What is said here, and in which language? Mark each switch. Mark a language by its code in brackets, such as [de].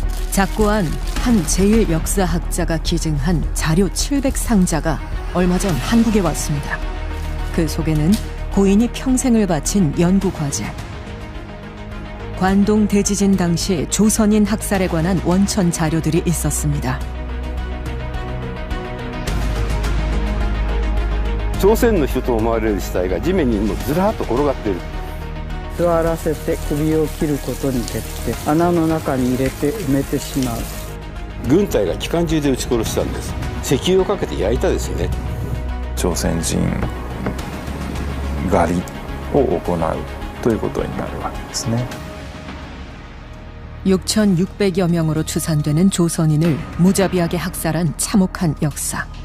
[ko] 작고한 한 제1역사학자가 기증한 자료 700상자가 얼마 전 한국에 왔습니다. 그 속에는 고인이 평생을 바친 연구과제, 관동 대지진 당시 조선인 학살에 관한 원천 자료들이 있었습니다. [ja] 朝鮮の人と思われる死体が地面にもずらっと転がっている。座らせて首を切ることによって穴の中に入れて埋めてしまう。軍隊が機関銃で撃ち殺したんです。石油をかけて焼いたですよね。朝鮮人狩りを行うということになるわけですね。 [ko] 6,600여 명으로 추산되는 조선인을 무자비하게 학살한 참혹한 역사.